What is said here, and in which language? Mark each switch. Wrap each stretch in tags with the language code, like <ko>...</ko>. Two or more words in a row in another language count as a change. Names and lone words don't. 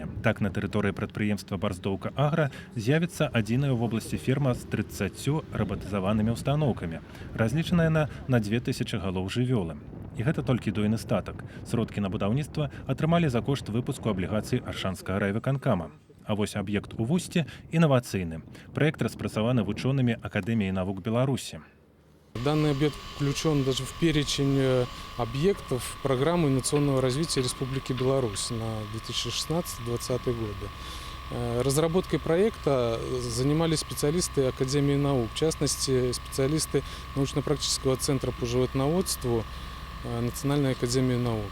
<be>Так, на тэрыторыі прадпрыемства «Барздоўка Агра» з'явіцца адзіная ў вобласці ферма з 30 рабатызаванымі ўстаноўкамі, разлічаная на 2000 галоў жывёлы. І гэта толькі дойны статак. Сродкі на будаўніцтва атрымалі за кошт выпуску аблігацый Аршанскага райвыканкама. А вось аб'ект у Вусці інавацыйны. Праект распрацаваны вучонымі Акадэміі навук Беларусі.</be> <ru>Данный объект включен даже в перечень объектов программы инновационного развития Республики Беларусь на 2016-2020 годы. Разработкой проекта занимались специалисты Академии наук, в частности, специалисты научно-практического центра по животноводству Национальной академии наук.</ru>